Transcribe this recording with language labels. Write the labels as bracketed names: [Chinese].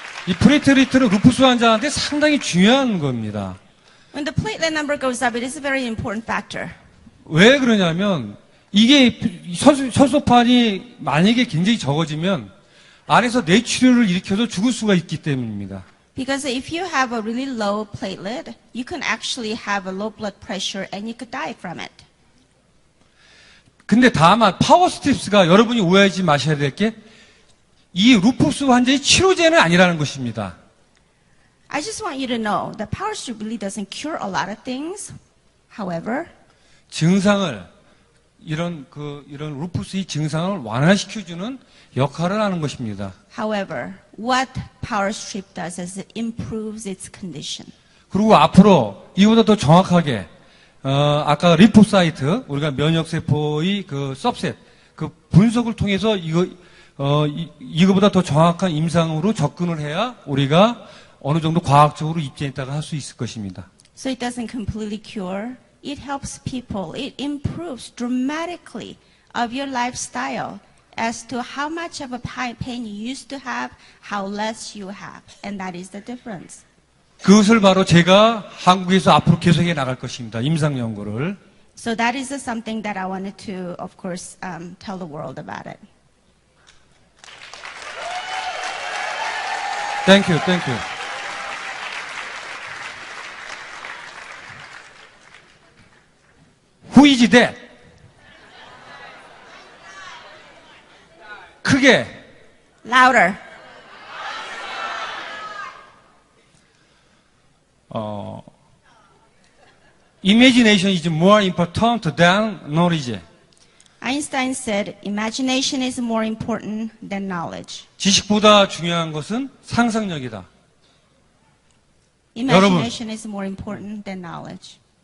[Korean] 이 프레트리트는 루푸스 환자한테 상당히 중요한 겁니다. [English] When the platelet number goes up, it is a very important factor. [Korean] 왜 그러냐면 이게 혈소판이 만약에 굉장히 적어지면 안에서 뇌출혈을 일으켜서 죽을 수가 있기 때문입니다. [English] Because if you have a really low platelet, you can actually have a low blood pressure and you could die from it. [Korean] 근데 다만 파워스트립스가 여러분이 오해하지 마셔야 될 게 이 루푸스 환자의 치료제는 아니라는 것입니다. [English] I just want you to know that power strip really doesn't cure a lot of things. However, [Korean] 증상을 이런 루푸스의 증상을 완화시켜주는 역할을 하는 것입니다. [English] However, what power strip does is it improves its condition. [Korean] 그리고 앞으로 이보다 더 정확하게 아까 리포사이트 우리가 면역세포의 그 서브셋 그 분석을 통해서 이거보다 더 정확한 임상으로 접근을 해야 우리가 어느 정도 과학적으로 입증했다가 할 수 있을 것입니다. [English] So it doesn't completely cure. It helps people. It improves dramatically of your lifestyle as to how much of a pain you used to have, how less you have. And that is the difference. [Korean] 그것을 바로 제가 한국에서 앞으로 계속해 나갈 것입니다. 임상 연구를. [English] So that is something that I wanted to, of course, tell the world about it. Thank you. Who is that? [Korean] 크게. [English] Louder. Imagination is more important than knowledge. Einstein said, imagination is more important than knowledge. [Korean] 지식보다 중요한 것은 상상력이다. [English] Imagination is more important than knowledge.